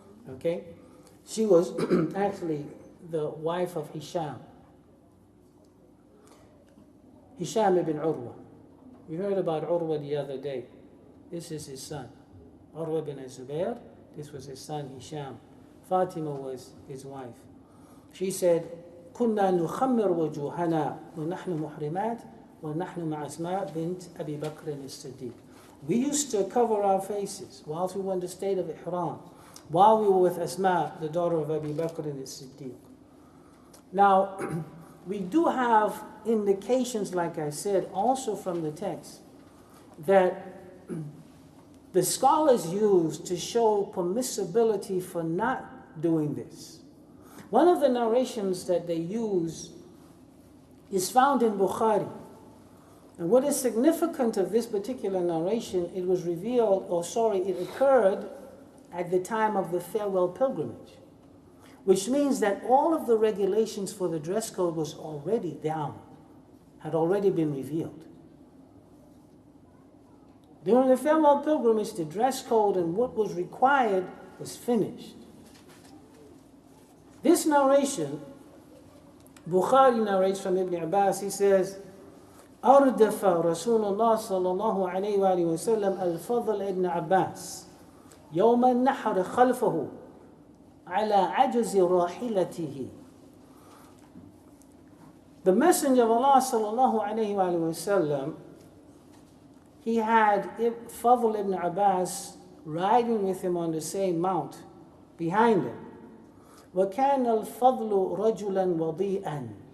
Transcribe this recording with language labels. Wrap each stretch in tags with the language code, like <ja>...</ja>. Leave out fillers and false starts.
<en>Okay, she was actually the wife of Hisham ibn Urwa. We heard about Urwa the other day. This is his son, Urwa bin Zubair. This was his son Hisham. Fatima was his wife. She said,</en> <ar>كنا نخمر وجوهنا ونحن محرمات ونحن مع أسماء بنت أبي بكر الصديق.</ar> <en>We used to cover our faces whilst we were in the state of Ihram, while we were with Asma, the daughter of Abu Bakr as-Siddiq. Now, we do have indications, like I said, also from the text, that the scholars use to show permissibility for not doing this. One of the narrations that they use is found in Bukhari. And what is significant of this particular narration, it was revealed, it occurred at the time of the farewell pilgrimage, which means that all of the regulations for the dress code was already down, had already been revealed. During the farewell pilgrimage, the dress code and what was required was finished. This narration, Bukhari narrates from Ibn Abbas, he says,</en> <ar>أردف رسول الله صلى الله عليه وآله وسلم الفضل ابن عباس يوم النحر خلفه على عجز راحلته.</ar> <en>The Messenger of Allah</en> <ar>صلى الله عليه وآله وسلم,</ar> <en>he had Fadl ibn Abbas riding with him on the same mount behind him.</en> <ar>وكان الفضل رجلا وضيئا.</ar>